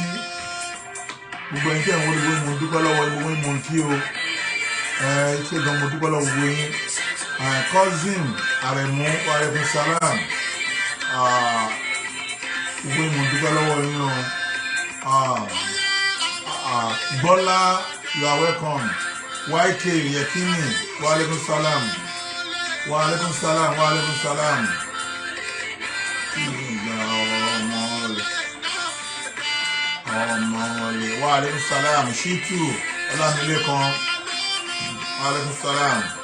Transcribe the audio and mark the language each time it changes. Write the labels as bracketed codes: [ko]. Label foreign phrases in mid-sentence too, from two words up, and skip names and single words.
[yo] Gbogbo ẹ̀yin tẹ́ ń wọlé mo dúpẹ́ lọ́wọ́ gbogbo yín mo ń kí o ṣé gan mo dúpẹ́ lọ́wọ́ gbogbo yín. Cousin Aremu [ar] وعليكم السلام [yo] gbogbo yín mo dúpẹ́ lọ́wọ́ yín o. Bọ́lá [en] you are welcome. [ar] YK Yekini وعليكم السلام. وعليكم السلام، وعليكم السلام. وعليكم السلام. Shittu, Olamilekan. وعليكم السلام.